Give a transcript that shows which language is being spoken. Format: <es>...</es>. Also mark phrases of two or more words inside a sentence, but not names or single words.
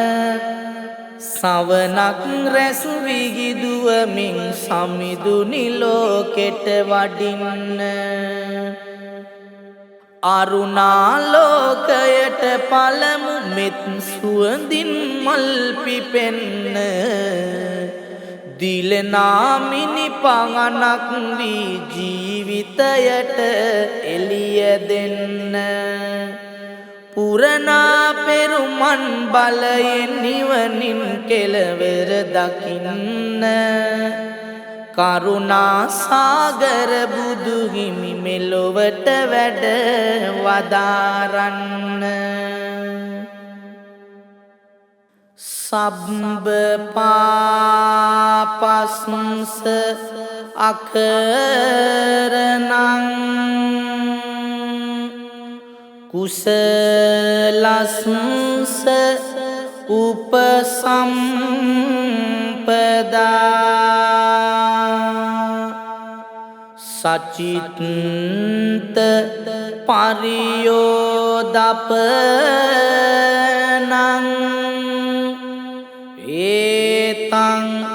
<si>සවනක් රැස් විගිදුවමින් සමිඳුනි ලෝකෙට වඩින්න අරුණාලෝකයට පළමු මෙත් සුවඳින් මල් පිපෙන්න දිලනා මිනි පඟනක් වී ජීවිතයට එළිය දෙන්න පුරනා පෙරුමන් බලයෙන් නිවනින් කෙලවර දකින්න කරුණා සාගර බුදු හිමි මෙලොවට වැඩ වදාරන්න</si> <pi>සබ්බ පාපස්ස අකරණං කුසලස්ස උපසම්පදා සචිත්ත පරියෝදපනං ඒතං</pi>